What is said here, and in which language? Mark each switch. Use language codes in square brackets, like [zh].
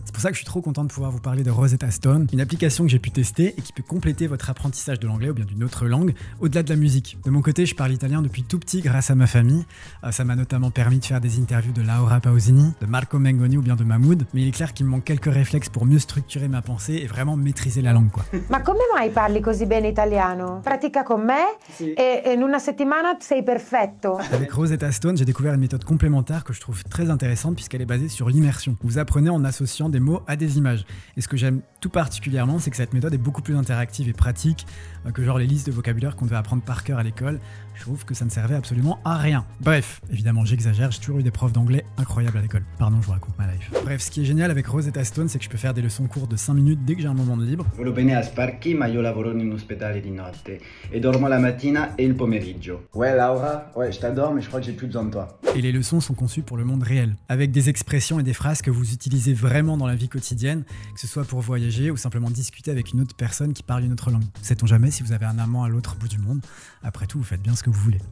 [fr] C'est pour ça que je suis trop content de pouvoir vous parler de Rosetta Stone, une application que j'ai pu tester et qui peut compléter votre apprentissage de l'anglais ou bien d'une autre langue, au-delà de la musique. De mon côté, je parle italien depuis tout petit grâce à ma famille. Ça m'a notamment permis de faire des interviews de Laura Pausini, de Marco Mengoni ou bien de Mahmoud, mais il est clair qu'il me manque quelques réflexes pour mieux structurer ma pensée et vraiment maîtriser la langue, quoi. [it] Ma come mai parli così bene italiano? Pratica con me e in una settimana sei perfetto. [fr] Avec Rosetta Stone, j'ai découvert une méthode complémentaire que je trouve très intéressante puisqu'elle est basée sur l'immersion. Vous apprenez en associant des mots à des images. Et ce que j'aime tout particulièrement, c'est que cette méthode est beaucoup plus interactive et pratique que genre les listes de vocabulaire qu'on devait apprendre par cœur à l'école. Je trouve que ça ne servait absolument à rien. Bref, évidemment j'exagère, j'ai toujours eu des profs d'anglais incroyables à l'école. Pardon, je vous raconte ma life. Bref, ce qui est génial avec Rosetta Stone, c'est que je peux faire des leçons courtes de 5 minutes dès que j'ai un moment de libre. [it] Volevo bene a Sparky, ma io lavoro in un ospedale di notte e dormo la mattina e il pomeriggio. [fr] Ouais Laura, ouais je t'adore mais je crois que j'ai plus besoin de toi. Et les leçons sont conçues pour le monde réel, avec des expressions et des phrases que vous utilisez vraiment dans la vie quotidienne, que ce soit pour voyager ou simplement discuter avec une autre personne qui parle une autre langue. Sait-on jamais si vous avez un amant à l'autre bout du monde? Après tout, vous faites bien ce que vous voulez.